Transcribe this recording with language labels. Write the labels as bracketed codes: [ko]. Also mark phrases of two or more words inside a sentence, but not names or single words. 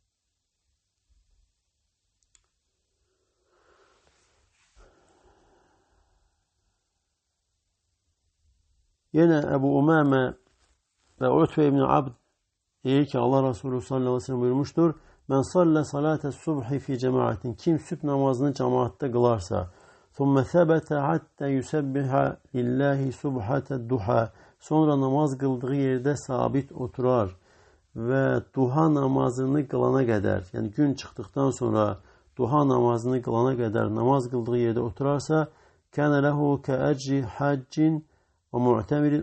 [tr] Yine Ebu Umame ve Utbe İbni Abd diyor ki Allah Resulü [ar] صلى الله عليه وسلم [tr] buyurmuştur. [ar] من صلى صلاة الصبح في جماعة [tr] kim sübh namazını cemaatte kılarsa [ar] ثُمَّ ثَبَتَ حَتَّى يُسَبِّحَ لِلّٰهِ سُبْحَةَ الدُّحَى [tr] sonra namaz kıldığı yerde sabit oturar ve duha namazını kılana kadar yani gün çıktıktan sonra duha namazını kılana kadar namaz kıldığı yerde oturarsa [ar] كان له كأجر حاج ومعتمر.